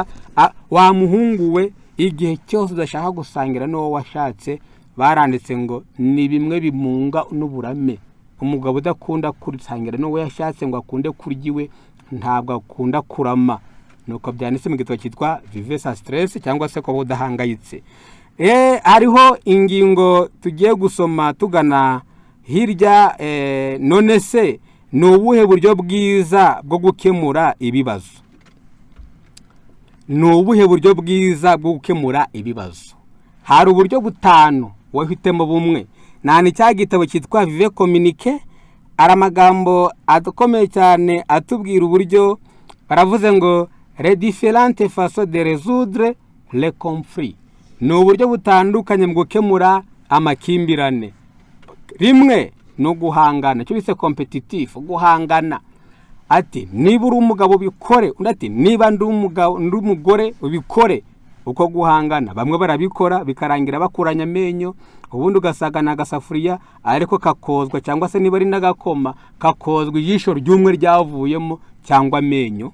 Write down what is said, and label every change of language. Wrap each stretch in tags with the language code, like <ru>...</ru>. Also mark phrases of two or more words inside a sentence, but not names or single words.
<rw>Wa muhungu we, igihe cyose udashaka gusangira n'uwo washatse, baranditse ngo ni bimwe bimunga n'uburame. Umugabo udakunda kusangira n'uwo yashatse ngo akunde kuryiwe, ntabwo akunda kurama. Nuko byanditse mu gitabo cyitwa Vive sans stress, cyangwa se ko budahangayitse. Hariho ingingo tugiye gusoma tugana hirya. None se ni ubuhe buryo bwiza bwo gukemura ibibazo? Ni ubuhe buryo bwiza bwo gukemura ibibazo? Hari uburyo butanu, wahitemo bumwe. Nani cya gitabo cyitwa Vive Communique, ari amagambo akomeye cyane atubwira uburyo. Baravuze ngo</rw> <fr>les différentes façons de résoudre les conflits.</fr> <rw>Ni uburyo butandukanye mu gukemura amakimbirane. Rimwe no guhangana, cyo bise competitif, guhangana. Ati niba uri umugabo ubikore, undi ati niba ndi umugore ubikore. Uko guhangana, bamwe barabikora bikarangira bakuranya amenyo, ubundi ugasagana agasafuriya ariko kakozwa, cyangwa se niba ari n'agakoma kakozwa ijisho ry'umwe ryavuyemo cyangwa amenyo.</rw>